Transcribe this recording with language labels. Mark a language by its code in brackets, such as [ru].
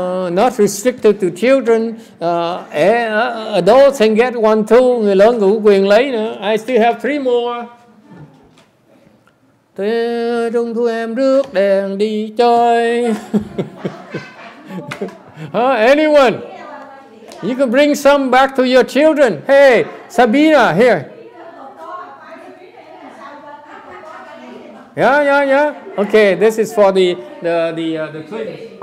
[en] Not restricted to children. Adults can get one too. [vi] Người lớn cũng có quyền lấy nữa. [en] I still have 3 more. [vi] Trung thu em rước đèn đi chơi. [en] Anyone? You can bring some back to your children. Hey, Sabina, here. Yeah. Okay, this is for the twins.